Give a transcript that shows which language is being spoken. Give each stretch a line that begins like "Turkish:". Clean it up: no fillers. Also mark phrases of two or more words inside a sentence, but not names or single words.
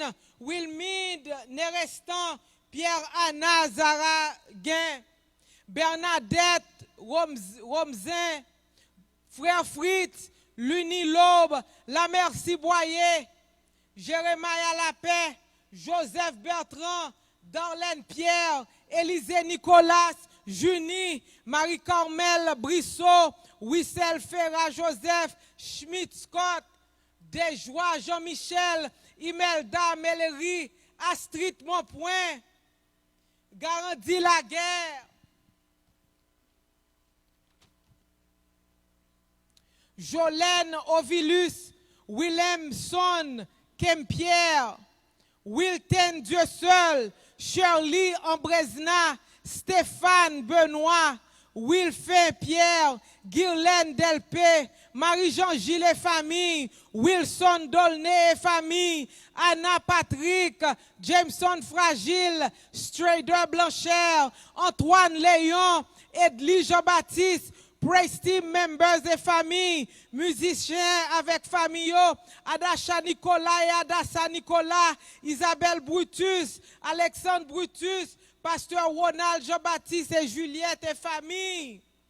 French: Wilmide Nerestan, Pierre-Anna Zara Guin, Bernadette Romzin, Frère Fritz, Luni Laube, La Merci Boyer, Jérémia Lapé, Joseph Bertrand, Darlène Pierre, Élisée Nicolas, Junie, Marie-Carmel Brissot, Wissel Ferra Joseph, Schmidt Scott, Desjoie Jean-Michel, Imelda Mellery, Astrid Monpoint, Garandi Laguerre, Jolène Ovilus, Willemson Kempierre, Wilton Dieu seul, Shirley Ambresna, Stéphane Benoît, Wilfin Pierre, Guylaine Delpé, Marie-Jean Gilles et famille, Wilson Dolné et famille, Anna Patrick, Jameson Fragile, Strader Blanchard, Antoine Léon, Edly Jean-Baptiste,
English: Praise Team members
French: et famille, musiciens avec famille, Adasha Nicolas et Adassa Nicolas, Isabelle Brutus, Alexandre Brutus, Pasteur Ronald Jean-Baptiste et Juliette et famille.